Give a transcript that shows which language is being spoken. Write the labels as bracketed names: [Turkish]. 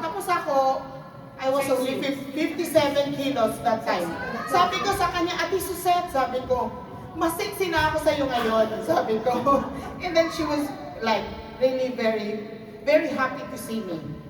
[Filipino] Tapos ako, [English] I was only 57 kilos that time. [Filipino] Sabi ko sa kanya, Ate Suzette, sabi ko, mas sexy na ako sa'yo ngayon, sabi ko. [English] And then she was like, really very, very happy to see me.